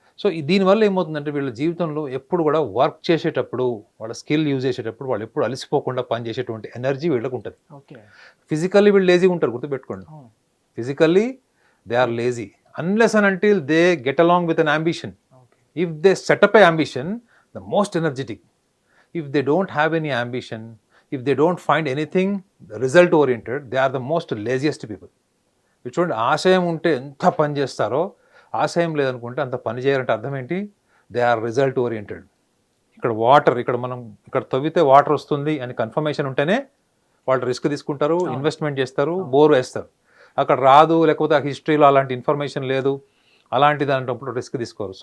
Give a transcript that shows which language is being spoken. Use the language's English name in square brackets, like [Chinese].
[Telugu] So దీనివల్ల ఏమవుతుందంటే వీళ్ళ జీవితంలో ఎప్పుడు కూడా వర్క్ చేసేటప్పుడు, వాళ్ళ స్కిల్ యూజ్ చేసేటప్పుడు వాళ్ళు ఎప్పుడు అలసిపోకుండా పని చేసేటువంటి ఎనర్జీ వీళ్ళకి ఉంటుంది. [English] Okay. [Telugu] ఫిజికల్లీ వీళ్ళు లేజీగా ఉంటారు, గుర్తుపెట్టుకోండి. అవును. [English] Physically they are lazy unless and until they get along with an ambition. Okay. If they set up a ambition, the most energetic. If they don't have any ambition, if they don't find anything result oriented, they are the most laziest people. [Telugu] చూడండి, ఆశయం ఉంటే ఎంత పని చేస్తారో, ఆశయం లేదనుకుంటే అంత పని చేయాలంటే అర్థం ఏంటి? [English] They are result oriented. [Telugu] ఇక్కడ మనం తవ్వితే వాటర్ వస్తుంది అని కన్ఫర్మేషన్ ఉంటేనే వాళ్ళు రిస్క్ తీసుకుంటారు, ఇన్వెస్ట్మెంట్ చేస్తారు, బోర్ వేస్తారు. అక్కడ రాదు, లేకపోతే ఆ హిస్టరీలో అలాంటి ఇన్ఫర్మేషన్ లేదు, అలాంటి దాంట్లో రిస్క్ తీసుకోరు.